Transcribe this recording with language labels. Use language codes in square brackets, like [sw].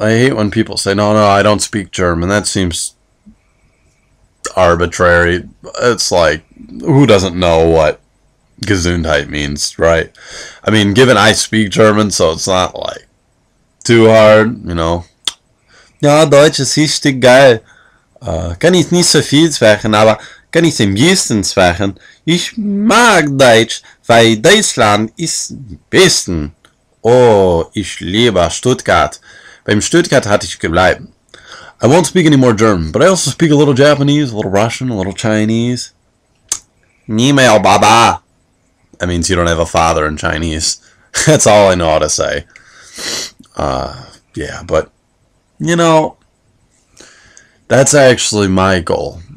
[en] I hate when people say, no, I don't speak German. That seems arbitrary. It's like, who doesn't know what Gesundheit means, right? I mean, given I speak German, so it's not like too hard, you know. [de] Ja, Deutsch ist richtig geil. Kann ich nicht so viel sprechen, aber kann ich am besten sprechen. Ich mag Deutsch, weil Deutschland ist am besten. Oh, ich liebe Stuttgart. Beim Stuttgart hatte ich gebleiben. [en] I won't speak any more German, but I also speak a little Japanese, a little Russian, a little Chinese. [zh] Nimeo baba. [en] That means you don't have a father in Chinese. That's all I know how to say. Yeah, but, you know, that's actually my goal.